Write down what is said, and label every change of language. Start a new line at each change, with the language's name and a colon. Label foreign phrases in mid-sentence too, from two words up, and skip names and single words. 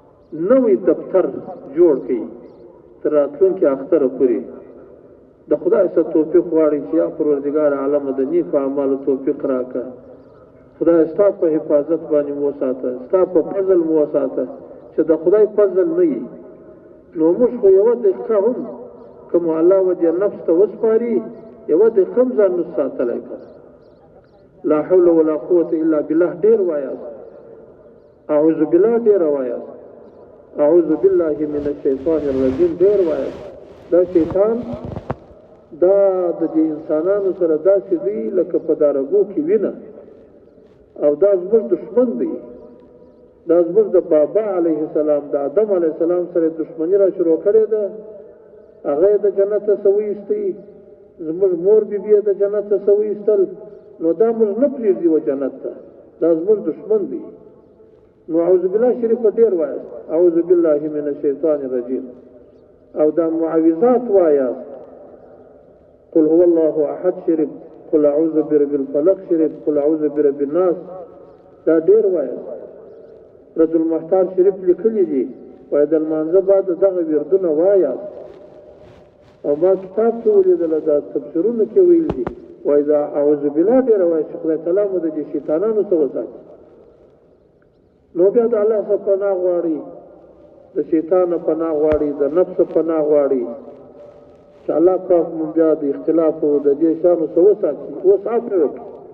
Pashto: نوې دفتر جوړ کړي تر راتلونکي اختره پورې د خدای څخه توفیق غواړي چې یا پروردګار عالم د نیکو اعمالو توفیق راکړه خدای ستا په حفاظت باندې مو وساته ستا په فضل مو وساته چې د خدای فضل نه وي نو موږ خو یوه دقیقه هم که مو الله وجه نفس ته وسپاري یوه دقیقه هم ځان نه ساتلی که
Arabic: لا حول ولا قوة الا بالله
Pashto: ډېر وایاست
Arabic: اعوذ بالله
Pashto: ډېره وایاست
Arabic: اعوذ بالله من الشیطان الرجیم
Pashto: ډېر وایاست دا شیطان دا د دې انسانانو سره داسې دی لکه په دارګو کې وینه او دا زموږ دشمن دی دا زموږ د بابا علیه السلام د آدم
Arabic: علیه السلام
Pashto: سره دشمني را شروع کړې ده هغه د جنت څخه وایستی زموږ مور بیبي د جنت څخه وایستل نو دا موږ نه پرېږدي و جنت ته دا زموږ دشمن دی نو
Arabic: اعوذ بالله
Pashto: شریف ډېر وایاست
Arabic: اعوذ بالله من الشیطان الرجیم
Pashto: او دا معوذات وایاست
Arabic: قل هو الله احد
Pashto: شریف
Arabic: قل اعوذ برب
Pashto: الفلق شریف
Arabic: قل اعوذ برب الناس
Pashto: دا ډېر وایاست رد المحتار شریف لیکلی دي وایي د لمانځه بعد دغه وردونه وایاست او ما کتاب کې ولیدله دا تفسیرونه کې ویل دي وایي دا
Arabic: اعوذ بالله
Pashto: ډېره وایي چې خدای تعالی مو د دې شیطانانو څخه وساتي نو بیا د الله څخه پناه غواړي د شیطان پناه غواړي د نفس پناه غواړي چې الله پاک مونږ بیا د اختلاف او د دې شانو څخه وساتي اوس عفو وکړي